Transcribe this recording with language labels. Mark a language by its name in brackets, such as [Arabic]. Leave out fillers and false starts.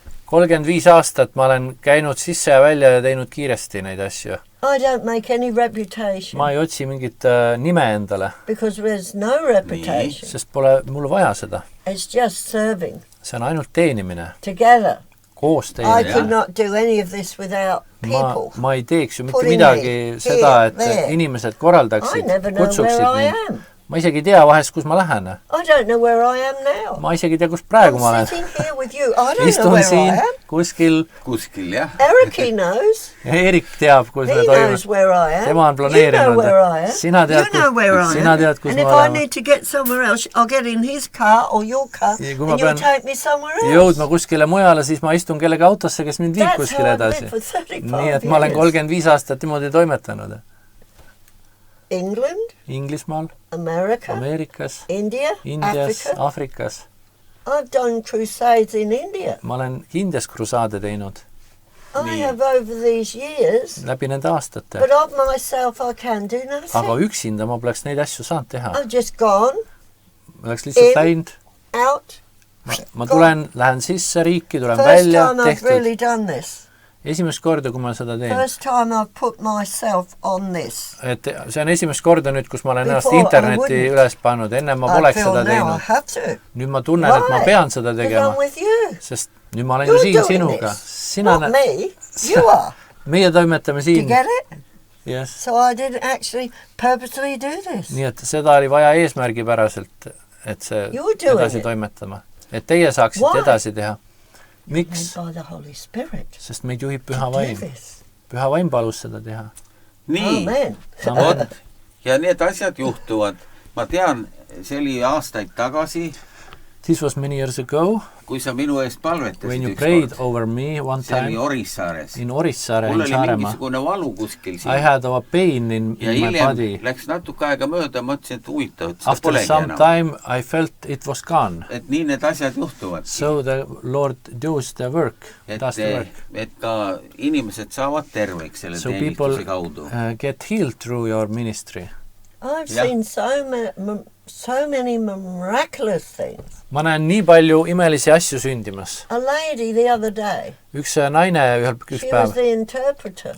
[Estonian] 35 aastat ma olen käinud sisse ja välja ja teinud kiiresti neid asju. [English] I don't make any reputation. [Estonian] Ma ei otsi mingit nime endale. [English] Because there's no reputation. [Estonian] Sest pole mul vaja seda. [English] It's just serving. [Estonian] See on ainult teenimine. [English] Together. [Estonian] Koos teenimine. [English] I could not do any of this without people. [Estonian] Ma ei teeks ju mitte midagi seda, et inimesed korraldaksid, kutsuksid mind. [English] I never know where I am. [Estonian] Ma isegi tea vahest, kus ma lähen. [English] I don't know where I am now. [Estonian] Ma isegi tea, kus praegu ma olen. [English] I'm sitting here with you. I don't know where I am. [Estonian] Kuskil, jah. [English] Eric knows. [Estonian] Ja Erik teab, kus me toimub. [English] He knows where I am. [Estonian] Tema on planeerinud. [English] You know where I am. [Estonian] Sina tead, [English] you know where I am. [Estonian] Sina tead, kus [English] and [Estonian] ma [English] if [Estonian] olen. [English] I need to get somewhere else, I'll get in his car or your car and you'll take me somewhere else. [Estonian] Jõudma kuskile mujale, siis ma istun kellegi autosse, kes mind viib kuskile edasi. Nii, et ma olen 35 aastat niimoodi toimetanud. [English] England, [Estonian] Inglismaal, Amerikas, Indias, Afrikas. [English] I've done crusades in India. [Estonian] Ma olen Indias krusaade teinud. [English] I have over these years. [Estonian] Läbi nende aastate. [English] But of myself I can do nothing. [Estonian] Aga üksinda ma poleks neid asju saanud teha. [English] I've just gone. [Estonian] Ma oleks lihtsalt läinud. [English] Out. [Estonian] Ma lähen sisse riiki, tulen välja, tehtud. [English] First time I've really done this. [Estonian] Esimest korda, kui ma seda teen. [English] First time I've put myself on this. [Estonian] Et see on esimest korda nüüd, kus ma olen ennast interneti üles pannud. Enne ma poleks seda teinud. Nüüd ma tunnen, et ma pean seda tegema. Sest nüüd ma olen ju siin sinuga. [English] Not me, you are. [Estonian] Meie toimetame siin. [English] Do you get it? Yes. So I didn't actually purposely do this. [Estonian] Nii, et seda oli vaja eesmärgipäraselt, et see edasi toimetama. Et teie saaksite edasi teha. Miks? Sest meid juhib Püha Vaim. Püha Vaim palus seda teha. Nii, ja need asjad juhtuvad. Ma tean, see oli aastaid tagasi. [English] This was many years ago. [Estonian] Kui sa minu eest palvetasid [English] when you prayed over me one time. [Estonian] See oli Orissaares. [English] In Orissaare, [Estonian] in Saaremaa. Mul oli mingisugune valu kuskil siin. [English] I had a pain in my body. [Estonian] Ja hiljem läks natuke aega mööda, mõtlesin, et huvitav, et seda [English] After [Estonian] polegi [English] some time, I felt it was gone. [Estonian] Et nii need asjad juhtuvad. [English] So the Lord does the work. [Estonian] Et ka inimesed saavad terveks selle teenistuse kaudu. [English] So people get healed through your ministry. I've seen so many miraculous things. [Estonian] Ma näen nii palju imelisi asju sündimas. [English] A lady the other day. [Estonian] Üks naine üks päev. [English] She was the interpreter.